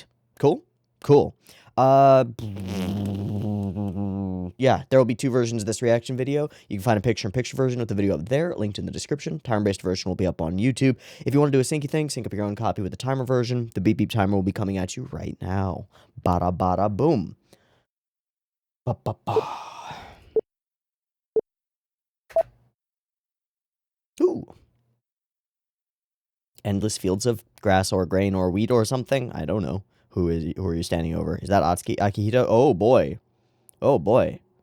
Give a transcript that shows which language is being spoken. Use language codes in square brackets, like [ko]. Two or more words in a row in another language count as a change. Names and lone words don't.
[en] Cool? Cool. Yeah, there will be two versions of this reaction video. You can find a picture-in-picture version with the video up there, linked in the description. Timer-based version will be up on YouTube. If you want to do a syncy thing, sync up your own copy with the timer version. The beep beep timer will be coming at you right now. Bada bada boom. Ba ba ba. Ooh. Endless fields of grass or grain or wheat or something. I don't know. Who are you standing over? Is that Akihito? Oh boy. Oh boy.